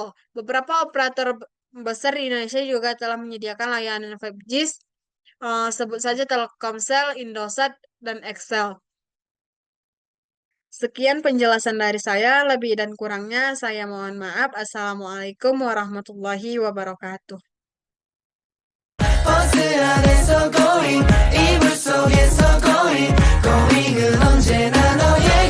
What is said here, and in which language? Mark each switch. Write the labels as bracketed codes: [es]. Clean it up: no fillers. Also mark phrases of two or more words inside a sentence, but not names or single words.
[id] Beberapa operator besar di Indonesia juga telah menyediakan layanan 5G, sebut saja Telkomsel, Indosat, dan Excel. Sekian penjelasan dari saya, lebih dan kurangnya saya mohon maaf. [ar] السلام عليكم ورحمة الله وبركاته. [ko] 버스 안에서 going 이불 속에서 going going은 언제나 너의